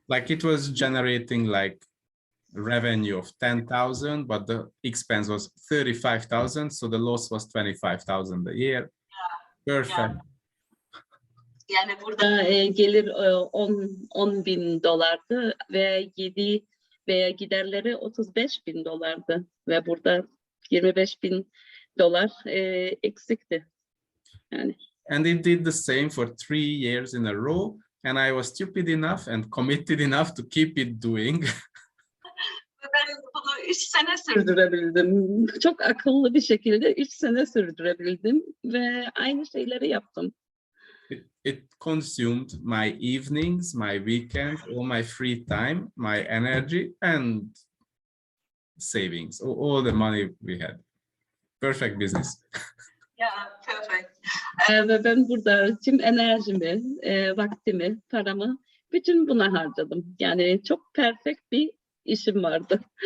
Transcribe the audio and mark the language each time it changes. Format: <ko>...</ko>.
<en>it was generating revenue of 10,000, but the expense was 35,000, so the loss was 25,000 a year. Perfect.</en> <tr>Yeah. Yani burada gelir 10 bin dolardı ve veya giderleri 35 bin dolardı ve burada 25 bin dolar eksikti. Yani.</tr> <en>And it did the same for 3 years in a row, and I was stupid enough and committed enough to keep it doing.</en> <tr>Ben bunu 3 sene sürdürebildim. Çok akıllı bir şekilde 3 sene sürdürebildim ve aynı şeyleri yaptım.</tr> <en>It consumed my evenings, my weekends, all my free time, my energy, and savings, all the money we had. Perfect business. Yeah, perfect.</en> <tr>Ve ben burada tüm enerjimi, vaktimi, paramı bütün buna harcadım. Yani çok perfect bir işim vardı.</tr>